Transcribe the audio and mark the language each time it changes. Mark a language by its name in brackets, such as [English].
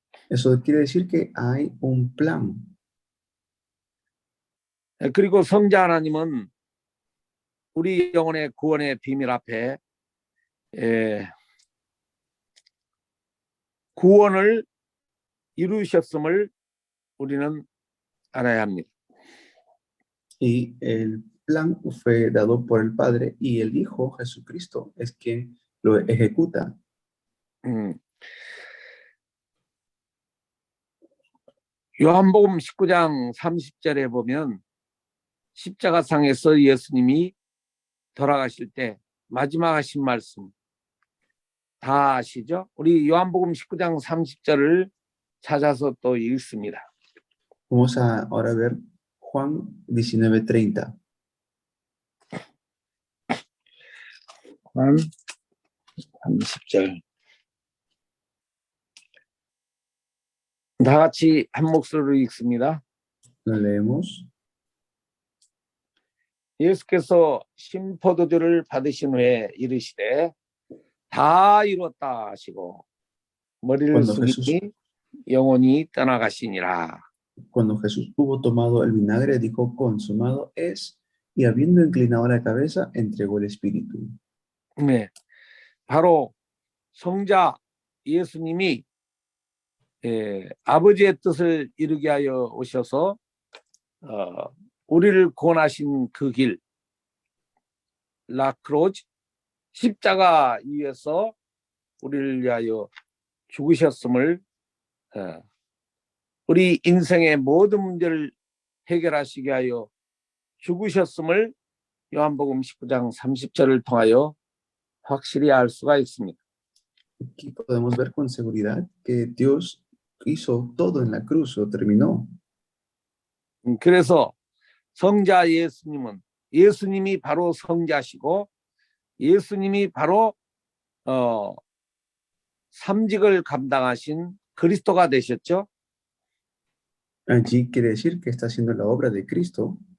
[Spanish] Eso quiere decir que hay un plan. [Korean] 그리고 성자 하나님은 우리 영혼의 구원의 비밀 앞에 구원을 이루셨음을 우리는 알아야 합니다. [Spanish] Y el plan fue dado por el Padre y el Hijo Jesucristo es quien lo ejecuta. [Korean] 요한복음 19장 30절에 보면 십자가상에서 예수님이 돌아가실 때 마지막 하신 말씀 다 아시죠? 우리 요한복음 19장 30절을 찾아서 또 읽습니다. [Spanish] Vamos a ahora ver Juan 19:30. [Korean] Juan 30절. 다 같이 한 목소리로 읽습니다. [Spanish] Lo leemos. [Korean] 예수께서 신포도주를 받으신 후에 이르시되 다 이뤘다 하시고 머리를 [Spanish] Cuando Jesús, [Korean] 숙이니 영혼이 떠나가시니라. [Spanish] cuando Jesús hubo tomado el vinagre, dijo, consumado es, y habiendo inclinado la cabeza, entregó el espíritu. [Korean] 네, 바로 성자 예수님이 아버지의 뜻을 이루게 하여 오셔서 우리를 구원하신 그 길, 라크로즈, 십자가 위에서 우리를 위하여 죽으셨음을, 우리 인생의 모든 문제를 해결하시게 하여 죽으셨음을 요한복음 19장 30절을 통하여 확실히 알 수가 있습니다. [Spanish] Aquí podemos ver con seguridad que Dios hizo todo en la cruz, lo terminó. [Korean] 그래서 성자 예수님이 바로 성자시고 예수님이 바로 삼직을 감당하신 그리스도가 되셨죠. [Spanish] Allí quiere decir que está haciendo la obra de Cristo.